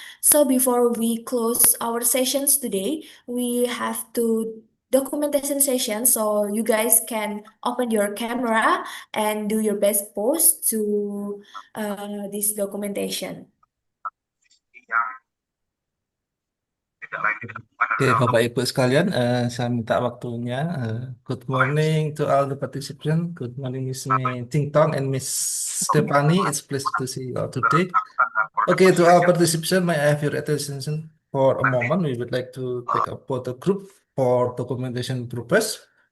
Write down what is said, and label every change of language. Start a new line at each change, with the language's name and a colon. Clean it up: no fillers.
English: So before we close our sessions today, we have to documentation session, so you guys can open your camera and do your best pose to this documentation.
Indonesian: Oke, Bapak Ibu sekalian, saya minta waktunya.
English: Good morning to all the participants. Good morning, Miss May Ting Tong and Miss Stephanie. It's a pleasure to see you all today. Okay, to all participants, may I have your attention for a moment? We would like to take a photo group for documentation purpose.